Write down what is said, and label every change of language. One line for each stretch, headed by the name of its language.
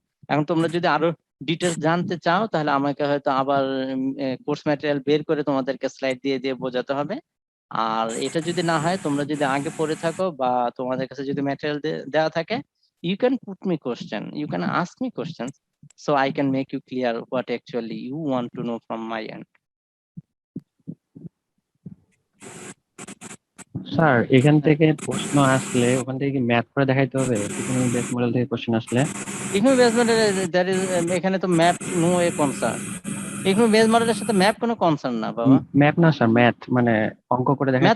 Bangla: এখন তোমরা যদি আরো ডিটেলস জানতে চাও তাহলে আমাকে হয়তো আবার কোর্স ম্যাটেরিয়াল বের করে তোমাদেরকে স্লাইড দিয়ে দিয়ে বোঝাতে হবে। আর এটা যদি না হয়, তোমরা যদি আগে পড়ে থাকো বা তোমাদের কাছে যদি ম্যাটেরিয়াল দেওয়া থাকে,
English: you can put me question, you can ask me questions, so I can make you clear what actually you want to know from my end.
Bangla: Sir এখান থেকে প্রশ্ন আসলে ওখান থেকে কি ম্যাথ করে দেখাইতে হবে? ইকোনমিক বেস মডেল থেকে কোশ্চেন আসলে economic base model that is, এখানে তো ম্যাপ নো এ কনসার্ন। ইকোনমিক বেস মডেলের সাথে ম্যাপ কোনো কনসার্ন না বাবা। ম্যাপ না স্যার, ম্যাথ মানে অঙ্ক করে দেখাইতে হবে।